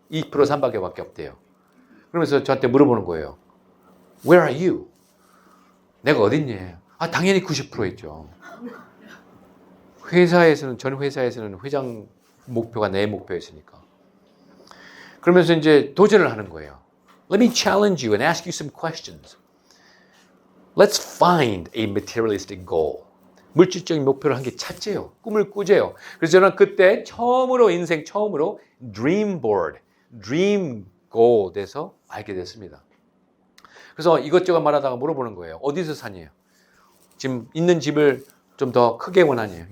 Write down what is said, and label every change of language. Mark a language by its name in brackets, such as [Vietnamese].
[Korean] 2%, 3%밖에 없대요. 그러면서 저한테 물어보는 거예요. [English] Where are you? [Korean] 내가 어딨냐? 당연히 90%였죠. 전 회사에서는 회장 목표가 내 목표였으니까. 그러면서 이제 도전을 하는 거예요. [English] Let me challenge you and ask you some questions. Let's find a materialistic goal. [Korean] 물질적인 목표를 한 개 찾재요. 꿈을 꾸재요. 그래서 저는 그때 인생 처음으로 [English] dream board, dream goal [Korean] 돼서 알게 됐습니다. 그래서 이것저것 말하다가 물어보는 거예요. 어디서 사니요? 지금 있는 집을 좀 더 크게 원하니요?